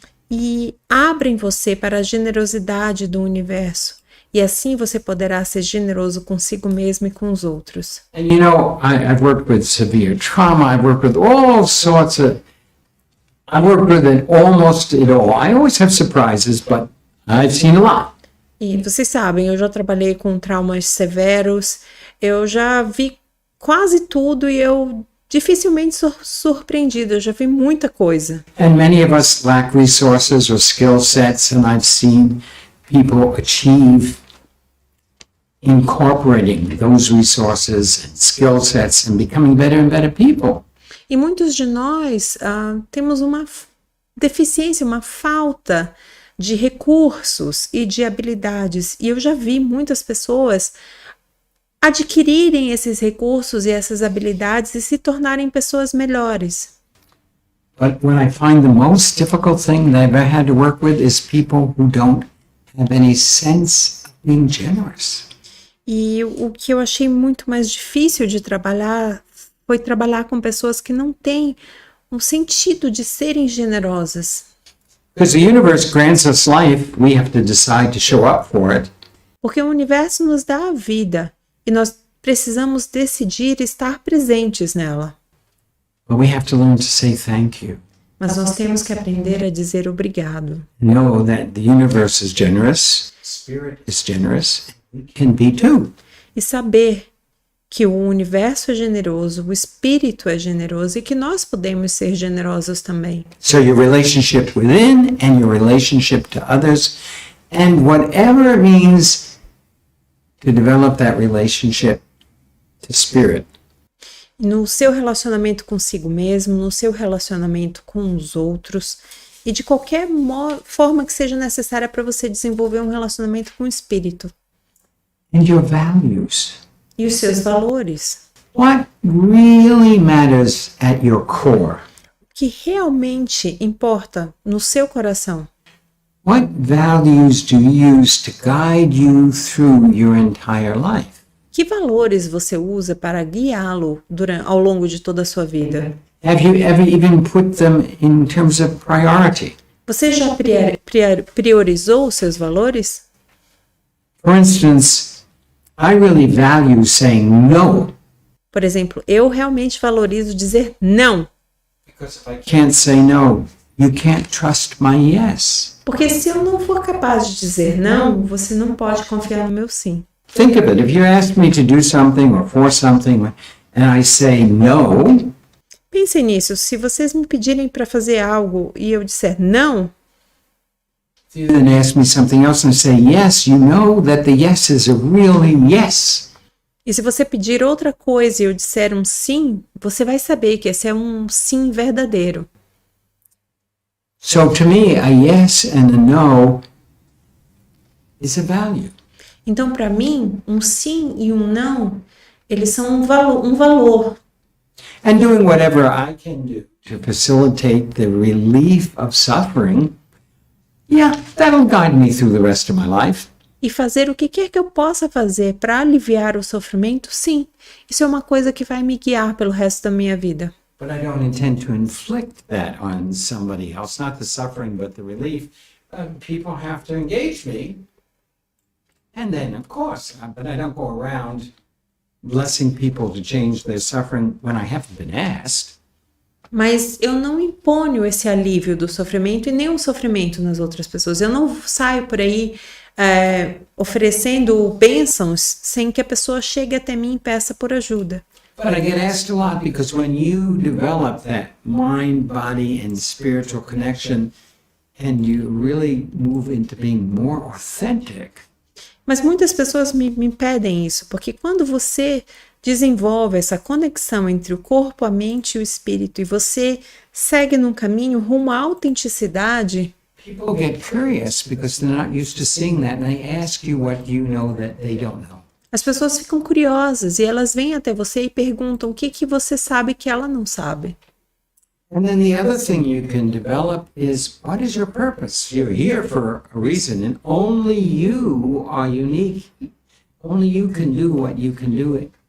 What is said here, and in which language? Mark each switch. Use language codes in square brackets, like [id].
[pt] E abrem você para a generosidade do universo. E assim você poderá ser generoso consigo mesmo e com os outros. [en] And you know, I've worked with severe trauma. I've worked with all sorts of, I've worked with it, almost it all. I always have surprises, but I've seen a lot. [pt] E vocês sabem, eu já trabalhei com traumas severos, eu já vi quase tudo e eu dificilmente sou surpreendida, eu já vi muita coisa. [en] And many of us lack resources or skill sets, and I've seen people achieve incorporating those resources and skill sets and becoming better and better people. [pt] E muitos de nós temos uma deficiência, uma falta de recursos e de habilidades. E eu já vi muitas pessoas adquirirem esses recursos e essas habilidades e se tornarem pessoas melhores. [en] But what I find the most difficult thing that I've ever had to work with is people who don't have any sense of being generous. [pt] E o que eu achei muito mais difícil de trabalhar foi trabalhar com pessoas que não têm um sentido de serem generosas. [en] Because the universe grants us life, we have to decide to show up for it. [pt] Porque o universo nos dá a vida e nós precisamos decidir estar presentes nela. [en] But we have to learn to say thank you. [pt] Mas nós temos que aprender a dizer obrigado. [en] Know that the universe is generous, spirit is generous, we can be too. [pt] E saber que o universo é generoso, o espírito é generoso e que nós podemos ser generosos também. [en] So your relationship within and your relationship to others, and whatever it means to develop that relationship to spirit. [pt] No seu relacionamento consigo mesmo, no seu relacionamento com os outros e de qualquer forma que seja necessária para você desenvolver um relacionamento com o espírito. [en] And your values. [pt] E os seus valores. [en] What really matters at your core? [pt] O que realmente importa no seu coração? [en] What values do you use to guide you through your entire life? [pt] Que valores você usa para guiá-lo ao longo de toda a sua vida? [en] Have you ever even put them in terms of priority? [pt] Você já priorizou os seus valores? [en] For instance, I really value saying no. [pt] Por exemplo, eu realmente valorizo dizer não. [en] Because if I can't say no, you can't trust my yes. [pt] Porque se eu não for capaz de dizer não, você não pode confiar no meu sim. [en] Think of it. If you ask me to do something or for something and I say no, [pt] Pense nisso. Se vocês me pedirem para fazer algo e eu disser não, [en] if you then ask me something else and I say yes, you know that the yes is a really yes. [pt] e se você pedir outra coisa e eu disser um sim, você vai saber que esse é um sim verdadeiro. [en] So to me, a yes and a no is a value. [pt] Então, para mim, um sim e um não, eles são um valor. [en] And doing whatever I can do to facilitate the relief of suffering, yeah, that'll guide me through the rest of my life. [pt] E fazer o que quer que eu possa fazer para aliviar o sofrimento, sim. Isso é uma coisa que vai me guiar pelo resto da minha vida. [en] But I don't intend to inflict that on somebody else, not the suffering, but the relief. People have to engage me. And then, of course, but I don't go around blessing people to change their suffering when I haven't been asked. [pt] Mas eu não imponho esse alívio do sofrimento e nem o sofrimento nas outras pessoas. Eu não saio por aí oferecendo bênçãos sem que a pessoa chegue até mim e peça por ajuda. [en] But I get asked a lot because when you develop that mind, body, and spiritual connection, and you really move into being more authentic, [pt] Mas muitas pessoas me pedem isso, porque quando você desenvolve essa conexão entre o corpo, a mente e o espírito, e você segue num caminho rumo à autenticidade, [en] people get curious because they're not used to seeing that, and they ask you what you know that they don't know. [pt] as pessoas ficam curiosas e elas vêm até você e perguntam o que você sabe que ela não sabe. [en] And then the other thing you can develop is, what is your purpose? You're here for a reason, and only you are unique. Only you can do what you can do.